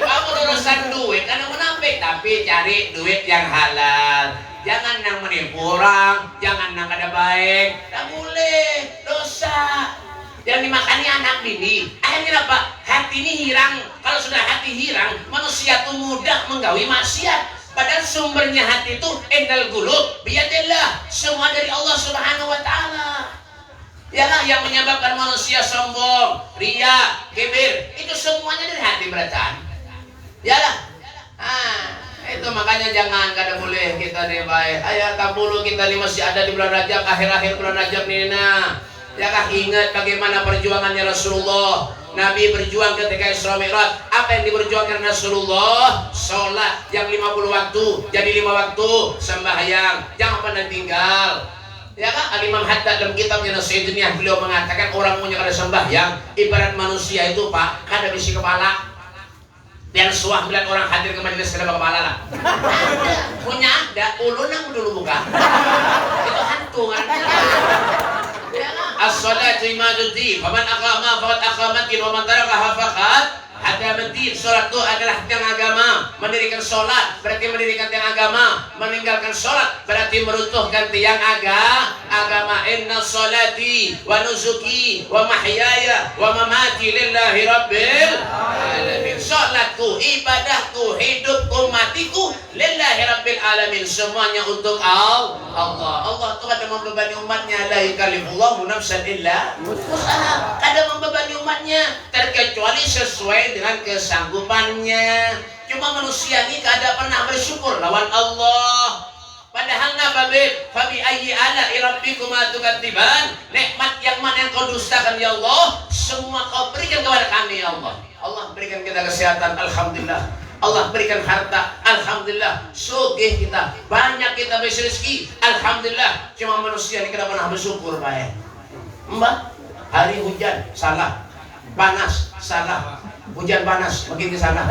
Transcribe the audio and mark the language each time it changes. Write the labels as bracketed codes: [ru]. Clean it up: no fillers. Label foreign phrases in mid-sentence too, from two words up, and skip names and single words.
[id] Kamu urusan duit kan menambah tapi cari duit yang halal jangan yang menipu orang jangan yang kada baik tak boleh dosa yang dimakani anak bini akhirnya apa? Hati ini hirang kalau sudah hati hirang manusia itu mudah menggawi maksiat padahal sumbernya hati itu [ar] إن القلوب بيد الله [id] semua dari Allah [ar] سبحانه وتعالى. [id] Yalah yang menyebabkan manusia sombong, riya, kibir, itu semuanya dari hati berataan. Yalah. Itu makanya jangan kada boleh kita nih baik. Ayat 10 kita ini masih ada di bulan Rajab, akhir-akhir bulan Rajab nih nah. Ya kah ingat bagaimana perjuangannya Rasulullah. Nabi berjuang ketika Isra Mi'raj. Apa yang diperjuangkan Rasulullah? Sholat yang 50 waktu jadi 5 waktu, sembahyang jangan pernah tinggal. Ya kan? Al-Imam Haddad dalam kitabnya Nasihatnya beliau mengatakan orang punya kada sembahyang ibarat manusia itu Pak kada bisi kepala. Dan suah bilang orang hadir ke majelis kada kepala lah. Punya ada ulun yang dulu buka. Itu hantu kan. [ar] الصلاة عماد الدين فمن أقام فقد أقام الدين ومن تركها فقد هدم الدين. [id] Salat itu adalah tiang agama. Mendirikan salat berarti mendirikan tiang agama, meninggalkan salat berarti meruntuhkan tiang agama. [ar] إن صلاتي ونسكي ومحياي ومماتي لله رب العالمين. [id] Salatku, ibadahku, hidupku, hatiku [ar] لله رب العالمين, [id] semuanya untuk Allah. Allah tuh kada membebani umatnya, [ar] لا يكلف الله نفسا إلا وسعها, [id] kada membebani umatnya terkecuali sesuai dengan kesanggupannya. Cuma manusia ini kada pernah bersyukur lawan Allah. [ar] Padahal nababib فبأي آلاء ربكما تكذبان, [id] nikmat yang mana yang kau dustakan [ar] يا الله, [id] semua kau berikan kepada kami [ar] يا الله. [id] Allah berikan kita kesehatan, alhamdulillah. Allah berikan harta, alhamdulillah. Sugih kita, banyak kita rezeki, alhamdulillah. Cuma manusia ini kenapa pernah bersyukur baik. Mbak, hari hujan salah, panas salah, hujan panas makin ke sana.